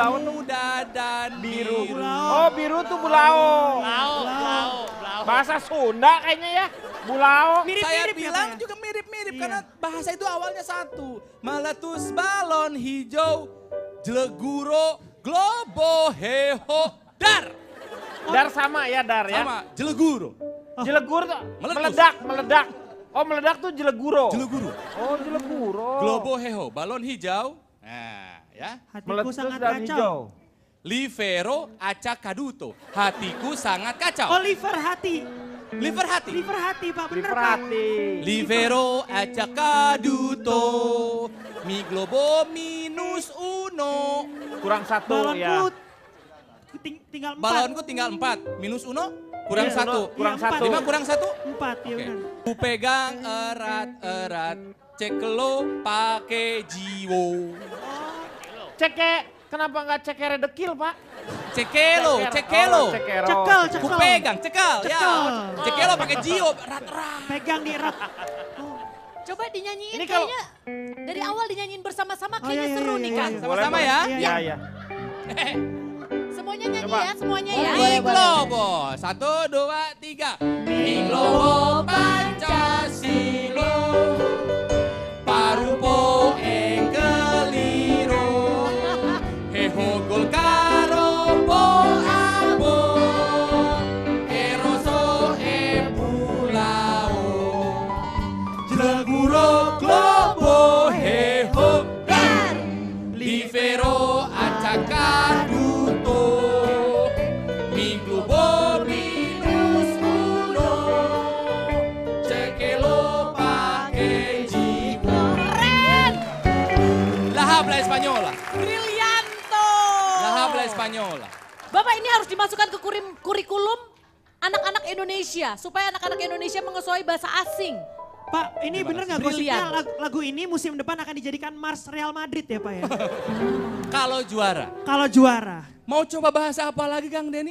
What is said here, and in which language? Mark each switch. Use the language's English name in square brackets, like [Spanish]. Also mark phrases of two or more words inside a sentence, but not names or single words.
[Indonesian] bulao tuh muda dan Biru. biru. Oh, biru tuh bulao. Blau. Bahasa Sunda kayaknya ya. Bulao. mirip-mirip Saya ya, bilang Pak, ya? juga mirip-mirip Iya. karena bahasa itu awalnya satu. Meletus balon hijau, jeleguro, [Spanish] globo, heho, dar. [Indonesian] Dar sama ya, dar ya. Sama, jeleguro. Jelegur tuh Meletus. meledak. Oh, meledak tuh jeleguro. Jeleguro. Oh, jeleguro. [Spanish] Globo, heho, [Indonesian] balon hijau. Nah, ya. Hatiku Meletus sangat dan kacau. hijau. [Spanish] Livero acak kaduto. [Indonesian] Hatiku sangat kacau. Oliver hati. Liver hati. Liver hati Pak, bener Pak. Diperhati. [Spanish] Livero acak kaduto. Mi globo minus uno. [Indonesian] Kurang satu Balonku ya. tinggal 4. Balonku tinggal 4. [Spanish] Minus uno [Indonesian] kurang Iya, 1. kurang Iya, 1. 5 kurang 1. 4 ya Oke. benar. Ku pegang erat-erat. Cek lo pake jiwo. Kenapa nggak cekere dekil, Pak? Cekelo, Oh, cekelo. cekero. Cekel, Ku cekel. pegang, cekal. Ya. Cekel. Cekelo pakai jiwo. Erat-erat. Pegang di erat. Coba dinyanyiin Ini kalau- kayaknya dari awal dinyanyiin bersama-sama Oh, kayaknya iya, seru iya, nih iya, kan. iya. Sama-sama Boleh, ya. Iya, iya. Semuanya nyanyi Coba. ya, semuanya ya. [Spanish] Mi globo. 1, 2, 3. Mi globo Pancasila. Parupo e keliro. Heho golkaro boabo. Eroso e bulao. Jeleguro globo heho dar. Livero acak kaduto. Mi globo minus uno. Cekelo pake jiwo. [Indonesian] Keren, [Spanish] La habla española. Brilianto. La habla española. [Indonesian] Bapak ini harus dimasukkan ke kurikulum anak-anak Indonesia. Supaya anak-anak Indonesia menguasai bahasa asing. Pak, ini bener nggak Brilian. gosipnya lagu ini musim depan akan dijadikan Mars Real Madrid ya Pak ya? Kalau juara, Kalau juara. mau coba bahasa apa lagi Kang Deni?